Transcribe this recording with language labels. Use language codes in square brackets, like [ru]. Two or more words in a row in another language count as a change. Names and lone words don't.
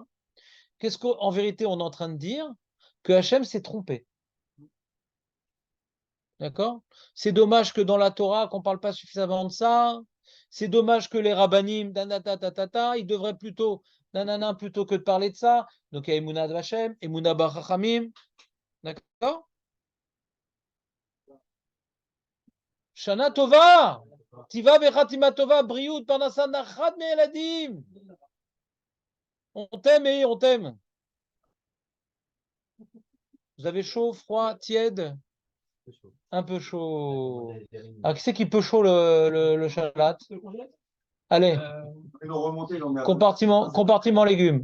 [fr] Qu'est-ce qu'en vérité on est en train de dire? Que Hachem s'est trompé. D'accord? C'est dommage que dans la Torah, qu'on ne parle pas suffisamment de ça. C'est dommage que les rabbanim, ils devraient plutôt, plutôt que de parler de ça. Donc il y a [he] אמונה השם, אמונה בחכמים. [fr] D'accord? [he] שנה טובה! כתיבה וחתימה טובה, בריאות, פרנסה, נחת מהילדים. [fr] On t'aime et on t'aime. Vous avez chaud, froid, tiède? Un peu chaud. Ah, qui c'est qui peut chaud le chalat? Allez, compartiment légumes.